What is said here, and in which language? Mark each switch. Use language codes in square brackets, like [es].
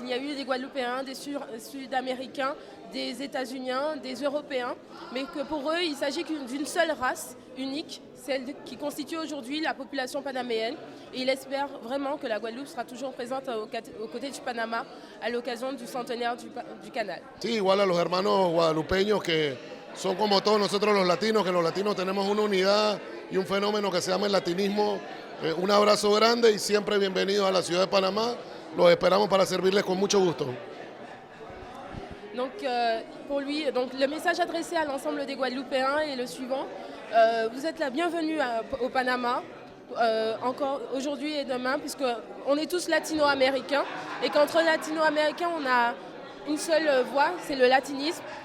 [fr] Il y a eu des Guadeloupéens, des Sud-Américains, des États-Uniens, des Européens, mais que pour eux il s'agit d'une seule race unique, celle qui constitue aujourd'hui la population panaméenne. Et il espère vraiment que la Guadeloupe sera toujours présente aux côtés du Panama à l'occasion du centenaire du canal. [es] Sí, igual a los hermanos guadalupeños que son como todos nosotros los latinos, que los latinos tenemos una unidad y un fenómeno que se llama el latinismo. Un abrazo grande y siempre bienvenidos a la ciudad de Panamá. Los esperamos para servirles con mucho gusto. [fr] Donc pour lui, le message adressé à l'ensemble des Guadeloupéens est le suivant. Vous êtes la bienvenue au Panama, encore aujourd'hui et demain, puisqu'on est tous latino-américains et qu'entre latino-américains, on a une seule voix, c'est le latinisme.